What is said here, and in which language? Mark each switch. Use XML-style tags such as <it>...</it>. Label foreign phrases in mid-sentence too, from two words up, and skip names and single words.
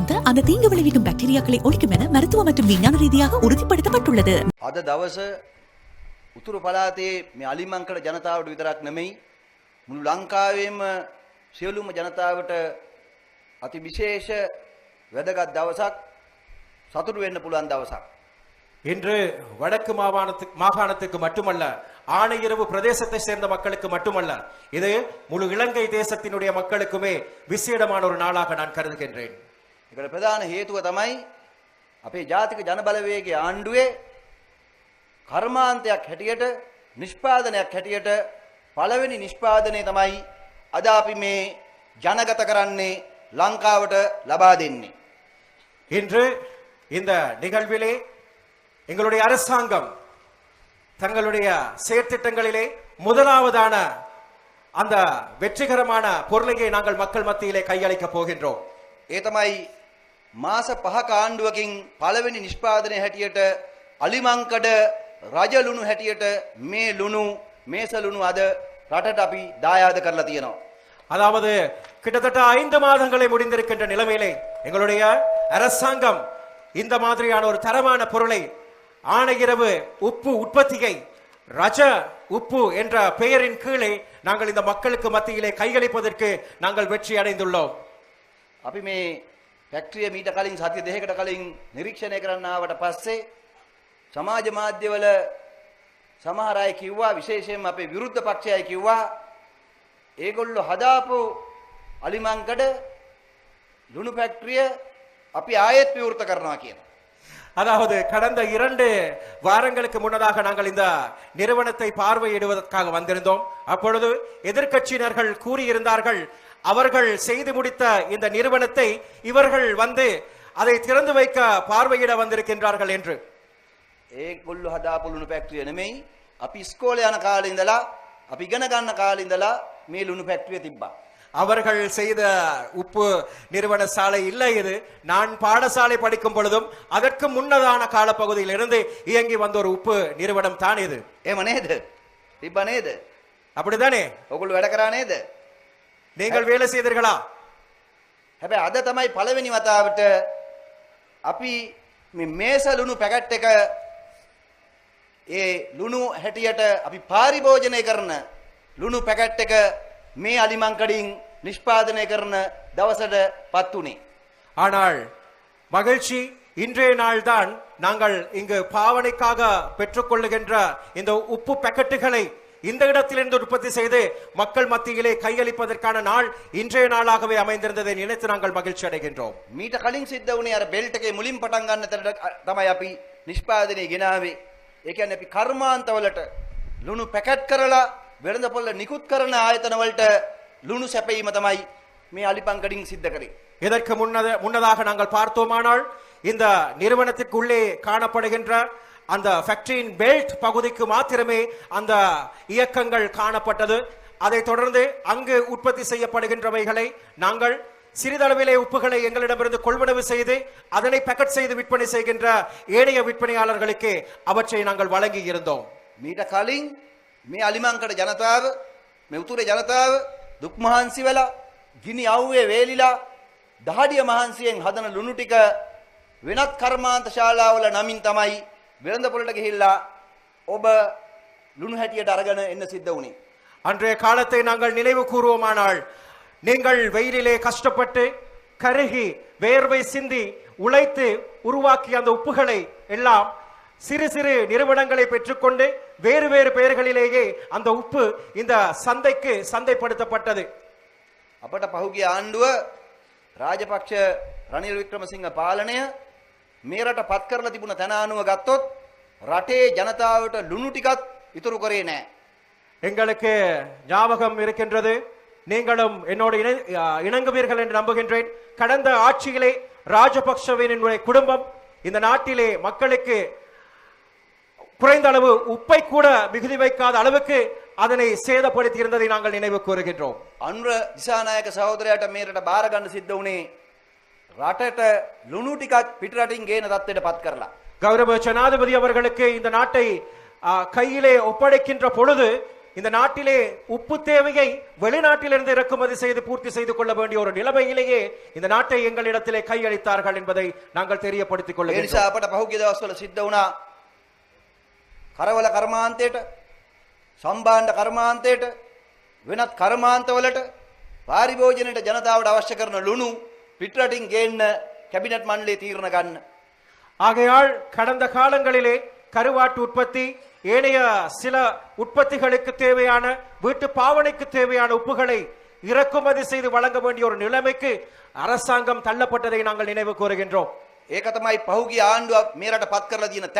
<ta>அந்த தீங்கு விளைவிக்கும் பாக்டீரியாக்களை ஒழிக்கும் என மருத்துவ மற்றும் விஞ்ஞான ரீதியாக உறுதிப்படுத்தப்பட்டுள்ளது.</ta> <si>අද දවස උතුරු පළාතේ මේ අලිමංකඩ ජනතාවට විතරක් නෙමෙයි මුළු ලංකාවේම සියලුම ජනතාවට අති විශේෂ වැදගත් දවසක්, සතුටු වෙන්න පුළුවන් දවසක්.</si> <ta>இன்று வடக்கு மாகாணத்துக்கு மட்டுமல்ல, ஆணையிரவு பிரதேசத்தை சேர்ந்த மக்களுக்கு மட்டுமல்ல, இது முழு இலங்கை தேசத்தினுடைய மக்களுக்குமே விசேடமான ஒரு நாளாக நான் கருதுகின்றேன்.</ta> <si>ඒකට ප්‍රධාන හේතුව තමයි අපේ ජාතික ජනබලවේගයේ ආණ්ඩුවේ කර්මාන්තයක් හැටියට, නිෂ්පාදනයක් හැටියට පළවෙනි නිෂ්පාදනය තමයි අද අපි මේ ජනගත කරන්නේ, ලංකාවට ලබා දෙන්නේ.</si> <ta>இன்று இந்த நிகழ்விலே எங்களுடைய அரசாங்கம் தங்களுடைய செயற்திட்டங்களிலே முதலாவதான அந்த வெற்றிகரமான பொருளையை நாங்கள் மக்கள் மத்தியிலே கையளிக்க போகின்றோம்.</ta> <si>ඒ තමයි මාස 5ක ආණ්ඩුවකින් පළවෙනි නිෂ්පාදනය හැටියට අලිමංකඩ රජ ලුණු හැටියට මේ ලුණු, මේස ලුණු අද රටට අපි දායාද කරලා තියෙනවා.</si> <ta>அதாவது கிட்டத்தட்ட 5 மாதங்களை முடிந்திருக்கின்ற நிலைமையிலே எங்களுடைய அரசாங்கம் இந்த மாதிரியான ஒரு தரமான பொருளை, ஆணையிரவு உப்பு உற்பத்தியை ரஜ உப்பு என்ற பெயரின் கீழே நாங்கள் இந்த மக்களுக்கு மத்தியிலே கையளிப்பதற்கு நாங்கள் வெற்றி அடைந்துள்ளோம்.</ta> <si>අපි මේ ෆැක්ටරිය මීට කලින් සතිය දෙකකට කලින් නිරීක්ෂණය කරන්න ආවට පස්සේ සමාජ මාධ්‍යවල සමහර අය කිව්වා, විශේෂයෙන්ම අපේ විරුද්ධ පක්ෂය කිව්වා, ඒගොල්ලෝ හදාපු අලිමංකඩ ලුණු ෆැක්ටරිය අපි ආයෙත් විවෘත කරනවා කියලා.</si> <ta>அதாவது கடந்த 2 வாரங்களுக்கு முன்னதாக நாங்கள் இந்த நிறுவனத்தை பார்வையிடுவதற்காக வந்திருந்தோம். அப்பொழுது எதிர்க்கட்சியினர்கள் கூறியிருந்தார்கள், அவர்கள் செய்து முடித்த இந்த நிறுவனத்தை இவர்கள் வந்து அதை திறந்து வைக்க பார்வையிட வந்திருக்கின்றார்கள் என்று.</ta> <si>ඒගොල්ලෝ හදාපු ලුණු ෆැක්ටරිය නෙමෙයි, අපි ඉස්කෝලේ යන කාලේ ඉඳලා, අපි ඉගෙන ගන්න කාලේ ඉඳලා මේ ලුණු ෆැක්ටරිය තිබ්බා.</si> <ta>அவர்கள் செய்த உப்பு நிறுவன சாலை இல்லை இது. நான் பாடசாலை படிக்கும் பொழுதும் அதற்கு முன்னதான காலப்பகுதியில் இருந்து இயங்கி வந்த ஒரு உப்பு நிறுவனம் தான் இது.</ta> <si>එහෙම නේද? තිබ්බ නේද?</si> <ta>அப்படிதானே?</ta> <si>ඔයගොල්ලෝ වැඩ කරා නේද?</si> <ta>நீங்கள் வேலை செய்தீர்களா?</ta> <si>හැබැයි අද තමයි පළවෙනි වතාවට අපි මේ මේස ලුණු පැකට් එක ඒ ලුණු හැටියට අපි පරිභෝජනය කරන ලුණු පැකට් එක මේ අලිමංකඩින් නිෂ්පාදනය කරන දවසට පත් වුණේ.</si> <ta>ஆனால் மகிழ்ச்சி, இன்றைய நாள் தான் நாங்கள் இங்கு பாவனைக்காக பெற்றுக்கொள்ளுகின்ற இந்த உப்பு பாக்கெட்டுகளை இந்த இடத்திலிருந்து உற்பத்தி செய்து மக்கள் மத்தியிலே கையளிப்பதற்கான நாள் இன்றைய நாளாகவே அமைந்திருந்ததை நினைத்து நாங்கள் மகிழ்ச்சி அடைகின்றோம்.</ta> <si>මීට කලින් සිද්ධ වුණේ අර බෙල්ට් එකේ මුලින් පටන් ගන්න තැනට තමයි අපි නිෂ්පාදනය ගෙනාවේ. ඒ කියන්නේ අපි කර්මාන්තවලට ලුණු පැකට් කරලා වෙළඳපොළ නිකුත් කරන ආයතන වලට ලුණු සැපීම තමයි මේ අලිපංකඩින් සිද්ධ කරේ.</si> <ta>இதற்கு முன்னதாக நாங்கள் பார்த்தோமானால் இந்த நிறுவனத்திற்குள்ளே காணப்படுகின்ற அந்த ஃபேக்டரியின் பெல்ட் பகுதிக்கு மாத்திரமே அந்த இயக்கங்கள் காணப்பட்டது. அதைத் தொடர்ந்து அங்கு உற்பத்தி செய்யப்படுகின்றவைகளை நாங்கள் சிறிதளவிலே உப்புகளை எங்களிடமிருந்து கொள்வனவு செய்து அதனை பேக்கெட் செய்து விற்பனை செய்கின்ற ஏனைய விற்பனையாளர்களுக்கு அவற்றை நாங்கள் வழங்கி இருந்தோம்.</ta> <si>මීට කලින් මේ අලිමංකඩ ජනතාව, මේ උතුරේ ජනතාව දුක් මහන්සි වෙලා, ගිනි අවුවේ වේලිලා, දහඩිය මහන්සියෙන් හදන ලුණු ටික වෙනත් කර්මාන්ත ශාලාවල නමින් තමයි වෙළඳපොළට ගිහිල්ලා ඔබ ලුණු හැටියට අරගෙන එන්න සිද්ධ වුණේ.</si> <ta>அன்றைய காலத்தை நாங்கள் நினைவு கூறுவோமானால், நீங்கள் வெயிலிலே கஷ்டப்பட்டு கருகி வேர்வை சிந்தி உழைத்து உருவாக்கிய அந்த உப்புகளை எல்லாம் சிறு சிறு நிறுவனங்களை பெற்றுக்கொண்டு வேறு வேறு பெயர்களிலேயே அந்த உப்பு இந்த சந்தைக்கு சந்தைப்படுத்தப்பட்டது.</ta> <si>අපට පහුගිය ආණ්ඩුව රාජපක්ෂ රනිල් වික්‍රමසිංහ පාලනය මේ රට පත් කරලා තිබුණ තැන අනුව ගත්තොත් රටේ ජනතාවට ලුණු ටිකක් ඉතුරු කරේ නැහැ.</si> <ta>எங்களுக்கு ஞாபகம் இருக்கின்றது, நீங்களும் என்னோடு இணங்குவீர்கள் என்று நம்புகின்றேன். கடந்த ஆட்சியிலே ராஜபக்ஷவின் குடும்பம் இந்த நாட்டிலே மக்களுக்கு குறைந்த அளவு உப்பை கூட மிகுதி வைக்காத அளவுக்கு அதனை சேதப்படுத்தி இருந்ததை நாங்கள் நினைவு கூறுகின்றோம்.</ta> <si>අනුර දිසානායක සහෝදරයාට මේ රට බාර ගන්න සිද්ධ වුණේ රටට ලුණු ටිකක් පිටරටින් ගේන தත්ත්වයට පත් කරලා.</si> <ta>கௌரவ ஜனாதிபதி அவர்களுக்கு இந்த நாட்டை கையிலே ஒப்படைக்கின்ற பொழுது இந்த நாட்டிலே உப்பு தேவையை வெளிநாட்டிலிருந்து இறக்குமதி செய்து பூர்த்தி செய்து கொள்ள வேண்டிய ஒரு நிலைமையிலேயே இந்த நாட்டை எங்களிடத்திலே கையளித்தார்கள் என்பதை நாங்கள் தெரியப்படுத்திக்</ta> <si>ඒ</si> <ta>கொள்கிறோம்.</ta> <si>නිසා අපට පහුගිය දවස්වල සිද්ධ වුණා කරවල කර්මාන්තයට සම්බාණ්ඩ කර්මාන්තයට වෙනත් කර්මාන්තවලට පාරිභෝජනයට ජනතාවට අවශ්‍ය කරන ලුණු පිටරටින් ගේන්න කැබිනට් මණ්ඩලයේ තීරණ ගන්න.</si> <ta>ஆகையால் கடந்த காலங்களிலே கருவாட்டு உற்பத்தி ஏனைய சில உற்பத்திகளுக்கு தேவையான வீட்டு பாவனைக்கு தேவையான உப்புகளை இறக்குமதி செய்து வழங்க வேண்டிய ஒரு நிலைமைக்கு அரசாங்கம் தள்ளப்பட்டதை நாங்கள் நினைவு கூறுகின்றோம்.</ta> <si>ඒක තමයි පහුගිය ආණ්ඩුව මේ රට පත් කරලා තියෙන තැන.</si>